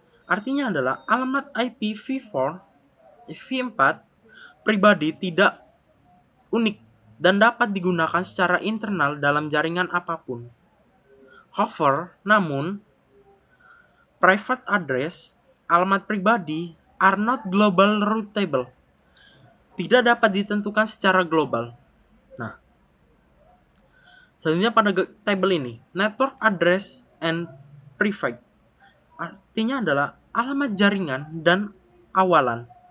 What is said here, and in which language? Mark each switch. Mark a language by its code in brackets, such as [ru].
[id] Artinya adalah alamat IPv4 pribadi tidak unik dan dapat digunakan secara internal dalam jaringan apapun. [en] However, [id] namun [en] private address, [id] alamat pribadi, [en] are not global routable. [id] Tidak dapat ditentukan secara global. Nah, selanjutnya pada table ini, [en] network address and prefix. [id] Artinya adalah alamat jaringan dan awalan.